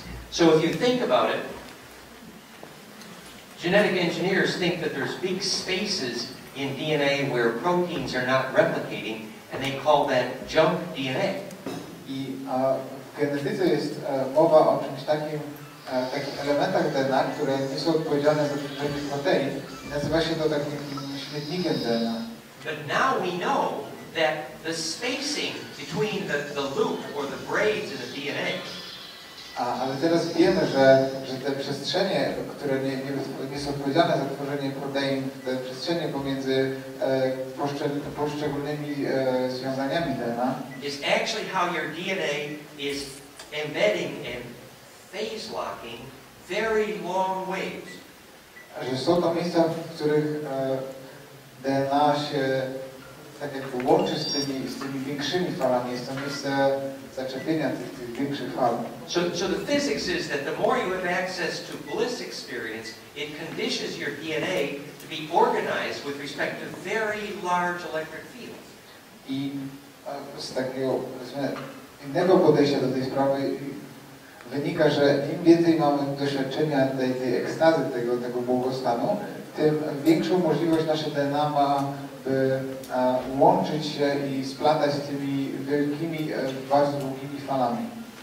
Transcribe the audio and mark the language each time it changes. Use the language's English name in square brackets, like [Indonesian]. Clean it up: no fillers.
[English] So if you think about it, genetic engineers think that there's big spaces in DNA where proteins are not replicating, and they call that junk DNA. [Polish] I w genetyce jest mowa o czymś takim, takich elementach DNA, które nie są odpowiedzialne za tworzenie protein. I nazywa się to takim śmietnikiem DNA. [English] But now we know that the spacing between the loop or the braids in the DNA [Polish] Ale teraz wiemy, że te przestrzenie, które nie są odpowiedzialne za tworzenie protein, te przestrzenie pomiędzy poszczególnymi związaniami DNA [English] is actually how your DNA is embedding and phase locking very long ways. [Polish] że są to miejsca, w których DNA się tak jakby łączy z tymi większymi falami. Jest to miejsce zaczepienia tych większych fal. [English] So the physics is that the more you have access to bliss experience, it conditions your DNA to be organized with respect to very large electric fields. [Polish] I z takiego innego podejścia do tej sprawy wynika, że im więcej mamy doświadczenia tej ekstazy, tego błogostanu, tym większą możliwość nasze DNA ma, by łączyć się i splatać z tymi wielkimi, bardzo długimi falami.